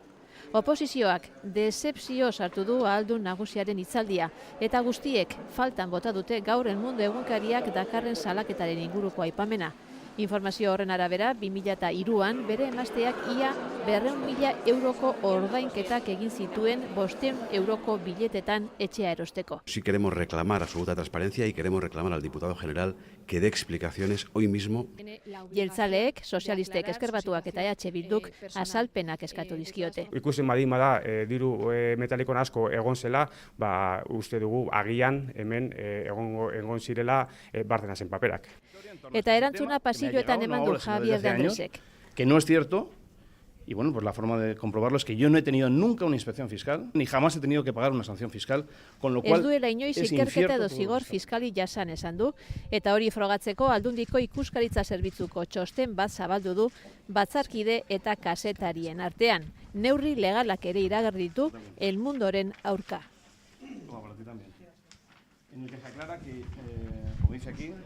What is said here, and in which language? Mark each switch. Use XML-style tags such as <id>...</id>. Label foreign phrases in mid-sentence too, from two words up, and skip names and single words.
<eu>Oposizioak dezepzio sartu du Ahaldun nagusiaren hitzaldia, eta guztiek faltan bota dute gaur El Mundo egunkariak dakarren salaketaren inguruko aipamena. Informazio horren arabera, 2003an bere emazteak ia 200.000 euroko ordainketak egin zituen 500 euroko biletetan etxea erosteko.</eu> <es>Sí queremos reclamar absoluta transparencia y queremos reclamar al diputado general que dé explicaciones hoy mismo.</es> <eu>Jeltzaleek, sozialistek, Ezker Batuak eta EH Bilduk azalpenak eskatu dizkiote. Ikusten badin bada diru metalikon asko egon zela, uste dugu agian hemen egon zirela Bárcenasen paperak. Eta erantzuna pasilloetan eman du Javier de Andresek.</eu> <es>Que no es cierto. Y bueno, pues la forma de comprobarlo es que yo no he tenido nunca una inspección fiscal, ni jamás he tenido que pagar una sanción fiscal, con lo cual</es> <eu>ez duela inoiz ikerketa edo zigor fiskali jasan esan du, eta hori frogatzeko Ahaldundiko ikuskaritza zerbitzuko txosten bat zabaldu du batzarkide eta kazetarien artean. Neurri legalak ere iragarri ditu El Mundoren aurka.</eu> <es>En el que se aclara que, como dice aquí,</es>